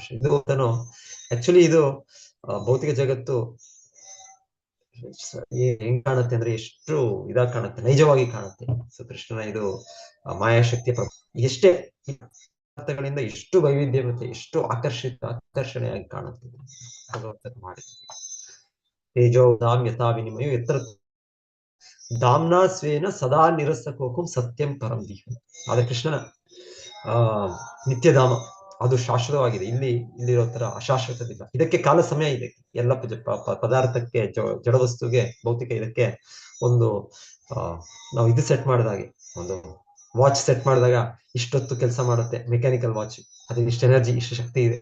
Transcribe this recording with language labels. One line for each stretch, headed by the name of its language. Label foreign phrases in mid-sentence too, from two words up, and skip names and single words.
Kannada: ಇದು ಆಕ್ಚುಲಿ ಇದು ಭೌತಿಕ ಜಗತ್ತು ಹೆಂಗ್ ಕಾಣುತ್ತೆ ಅಂದ್ರೆ ಎಷ್ಟು ಇದಾಗಿ ಕಾಣುತ್ತೆ, ನೈಜವಾಗಿ ಕಾಣುತ್ತೆ. ಸೊ ಕೃಷ್ಣನ ಇದು ಮಾಯಾಶಕ್ತಿಯ ಎಷ್ಟೇ ಅರ್ಥಗಳಿಂದ ಎಷ್ಟು ವೈವಿಧ್ಯಮತೆ, ಎಷ್ಟು ಆಕರ್ಷಣೆಯಾಗಿ ಕಾಣುತ್ತೆ ಭಗವಂತನ ಮಾಡಿ.
Sanskrit: ತೇಜೋ ಧಾಮ್ ಯಥಾ ವಿನಿಮಯೋ ಯತ್ರ ಧಾಮ್ನಾ ಸ್ವೇನ ಸದಾ ನಿರಸ್ತಕೋಕಂ ಸತ್ಯಂ ಪರಂ ದೀಹಂ.
Kannada: ಆದ್ರೆ ಕೃಷ್ಣನ ನಿತ್ಯಧಾಮ ಅದು ಶಾಶ್ವತವಾಗಿದೆ. ಇಲ್ಲಿರೋ ತರ ಅಶಾಶ್ವತವಿಲ್ಲ. ಇದಕ್ಕೆ ಕಾಲ ಸಮಯ ಇದೆ. ಎಲ್ಲ ಪದಾರ್ಥಕ್ಕೆ, ಜಡವಸ್ತುಗೆ, ಭೌತಿಕ ಇದಕ್ಕೆ ಒಂದು ನಾವು ಇದು ಸೆಟ್ ಮಾಡಿದಾಗೆ, ಒಂದು ವಾಚ್ ಸೆಟ್ ಮಾಡಿದಾಗ ಇಷ್ಟೊತ್ತು ಕೆಲಸ ಮಾಡುತ್ತೆ,
English: mechanical watch,
Kannada: ಅದಕ್ಕೆ ಇಷ್ಟು ಎನರ್ಜಿ, ಇಷ್ಟು ಶಕ್ತಿ ಇದೆ.